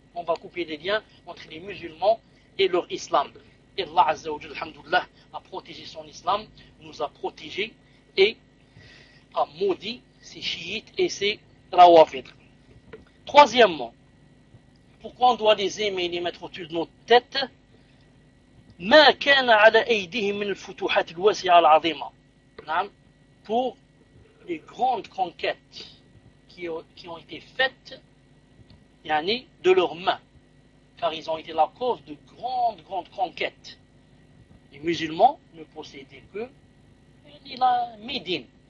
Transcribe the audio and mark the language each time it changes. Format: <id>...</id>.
<fr>On va couper les liens entre les musulmans et leur islam. Et Allah Azza wa Jalla, alhamdoulilah, a protégé son islam, nous a protégés et a maudit ses chiites et ses rawafid. Troisièmement, pourquoi on doit les aimer et les mettre au-dessus de notre tête?</fr> <ar>ما كان على أيديهم من الفتوحات الواسعة العظيمة. نعم.</ar> <fr>Pour les grandes conquêtes qui ont été faites, يعني de leurs mains, car ils ont été la cause de grandes conquêtes. Les musulmans ne possédaient que la Médine.</fr>